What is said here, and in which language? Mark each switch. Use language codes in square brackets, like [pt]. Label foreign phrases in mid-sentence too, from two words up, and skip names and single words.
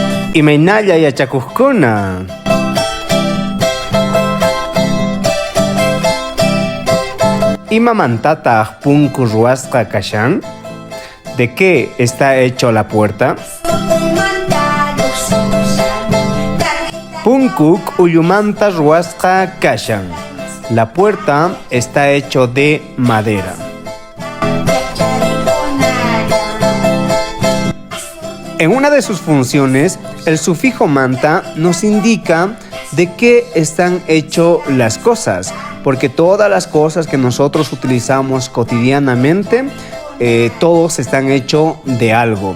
[qu] Imaynalla yachakuqkuna. Imamantataq punku ruwasqa kashan? [es] ¿De qué está hecho la puerta? [qu] Punkuk ullumanta ruwasqa kashan. [es] La puerta está hecho de madera. En una de sus funciones, el sufijo manta nos indica de qué están hechas las cosas, porque todas las cosas que nosotros utilizamos cotidianamente, todos están hechos de algo.